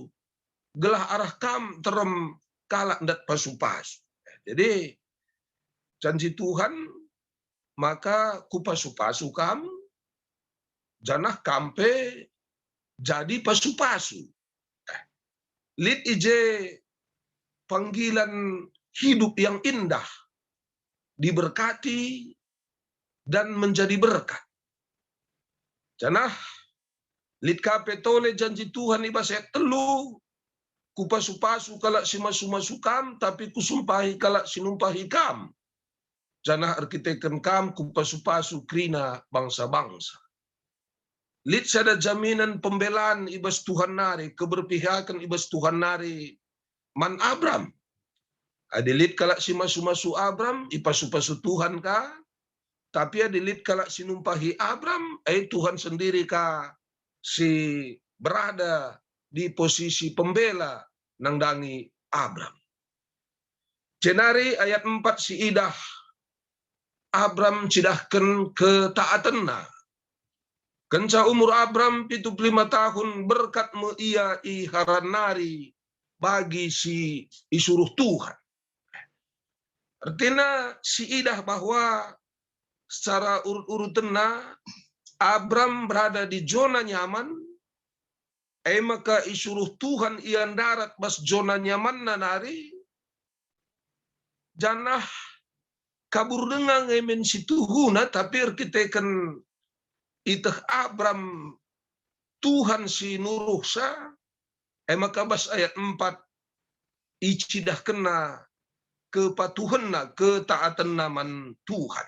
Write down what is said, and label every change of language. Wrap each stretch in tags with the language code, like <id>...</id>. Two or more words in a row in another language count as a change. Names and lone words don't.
<btx>Gelah arah kam terem kalak ndat pasu-pasu. Jadi janji Tuhan, maka kupasu-pasu kam janah kampe jadi pasu-pasu.</btx> <id>Lid ije panggilan hidup yang indah, diberkati dan menjadi berkat.</id> <btx>Janah lid kape tole janji Tuhan ibas ayat 3, kupasu-pasu kalak si masu-masu kam, tapi kusumpahi kalak sinumpahi kam. Janah arkiteken kam kupasu-pasu krina bangsa-bangsa. Lid sada jaminan pembelaan ibas Tuhan nari, keberpihakan ibas Tuhan nari man Abram. Adilit kalak si masu-masu Abram, ipasu-pasu Tuhan ka, tapi adilit kalak sinumpahi Abram, Tuhan sendiri ka si</btx> <id>berada di posisi pembela</id> <btx>nangdangi Abram. Jenari ayat 4 si idah Abram cidahkan ketaatanna. Kenca umur Abram 75 tahun berkat me ia iharanari bagi si isuruh Tuhan.</btx> <id>Artinya</id> <btx>si idah</btx> <id>bahwa secara urut-urutena Abram berada di zona nyaman,</id> <btx>maka isuruh Tuhan ian darat bas</btx> <id>zona nyaman</id> <btx>nanari, janah kabur dengan emen si Tuhuna, tapi arkiteken itah Abram Tuhan si nuruh sa, maka bas ayat 4 icidah kena kepatuhanna, ketaatan naman Tuhan.</btx>